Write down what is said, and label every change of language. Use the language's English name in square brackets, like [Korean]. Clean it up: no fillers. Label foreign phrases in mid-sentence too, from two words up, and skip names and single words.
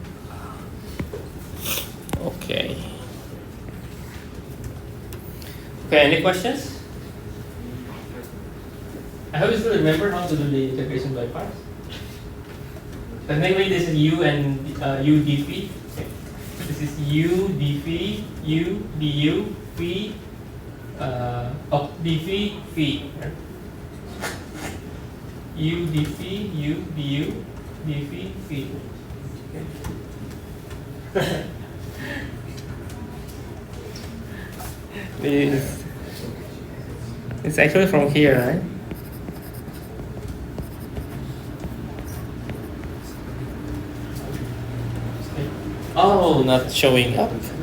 [English] Okay. Okay, any questions? I hope you still remember how to do the integration by parts. Technically, this is u and u dphi. Okay. This is u dphi, u du, phi, dphi, phi. Right? U dphi, u du, dphi, phi. Okay. It's actually from here, right? Oh, not showing up.